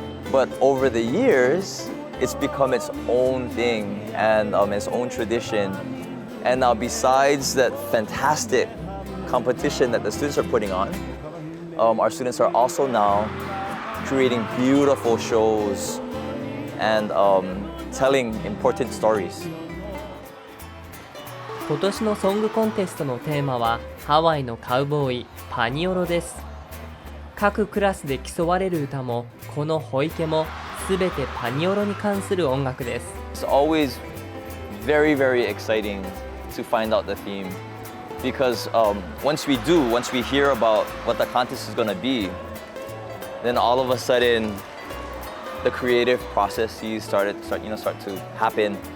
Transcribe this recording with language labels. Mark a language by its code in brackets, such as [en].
[en] But over the years, it's become its own thing and its own tradition. And now besides that fantastic competition that the students are putting on, our students are also now creating beautiful shows and telling important stories. [ja] 今年のソングコンテストのテーマはハワイのカウボーイパニオロです。各クラスで競われる歌もこのホイケもすべてパニオロに関する音楽です。 [en] It's always very, very exciting to find out the theme because once we hear about what the contest is going to be, then all of a sudden the creative processes start to happen.